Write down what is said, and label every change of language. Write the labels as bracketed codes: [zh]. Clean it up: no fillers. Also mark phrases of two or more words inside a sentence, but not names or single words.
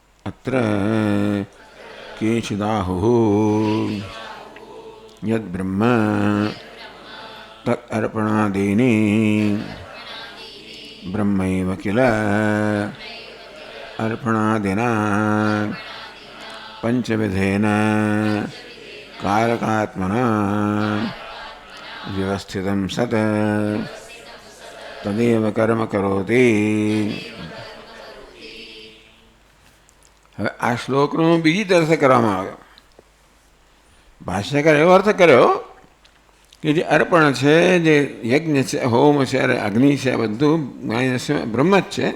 [sa] अत्र केचिदाहुः यद्ब्रह्म तदर्पणादीनि ब्रह्मैव किल अर्पणादिना पंचविधेन कारकात्मना व्यवस्थितं सत् तदेव कर्म करोति। [gu] હવે આ શ્લોકનો બીજી તરફ કરવામાં આવ્યો. ભાષ્યકાર એવો અર્થ કર્યો કે જે અર્પણ છે, જે યજ્ઞ છે, હોમ છે, અગ્નિ છે, બધું બ્રહ્મ જ છે.